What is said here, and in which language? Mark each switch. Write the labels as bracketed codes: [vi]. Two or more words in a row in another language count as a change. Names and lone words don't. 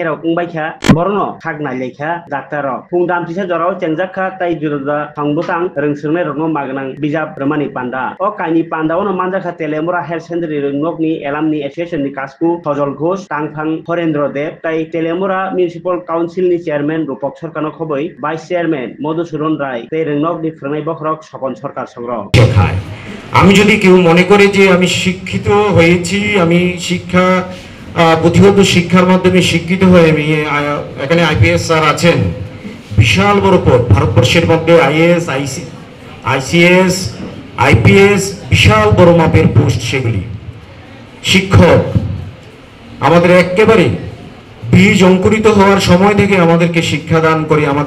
[trp] रग उंबायखा बरनो थागनाय लेखा डाक्टर फुं दामसिसा जराव चेंजाखा ताइ जुरुदा थांबुतां रोंस्रनाय रगनो मागनां बिजाब रमानि पान्डा ओ काइनि पान्डावनो मानजाखा तेलियामुरा हायर सेकेन्डारि रोंनकनि एलामनि एसोसिएशननि कासकु फजल घोष तांफां हरेन्द्र देव ताई तेलियामुरा म्युनिसिपल काउन्सिलनि चेयारमैन रूपक सरकारनो खबै वाइस चेयारमैन मधुसूदन राय ते रोंनकनि फोरोंनाय बखरक सपन सरकार संग्रह [bn] আমি যদি কেউ মনে করে যে আমি শিক্ষিত হয়েছি আমি শিক্ষা পুঁথিগত শিক্ষার মাধ্যমে শিক্ষিত হয়ে আমি এখানে [en] IPS sir [bn] আছেন বিশাল বড় পদ ভারতবর্ষের মধ্যে আইএএস আইসিএস আইপিএস বিশাল বড় মাপের পোস্ট সেগুলি শিক্ষক আমাদের একেবারে বীজ অঙ্কুরিত হওয়ার সময় থেকে আমাদেরকে শিক্ষাদান করে আমাদের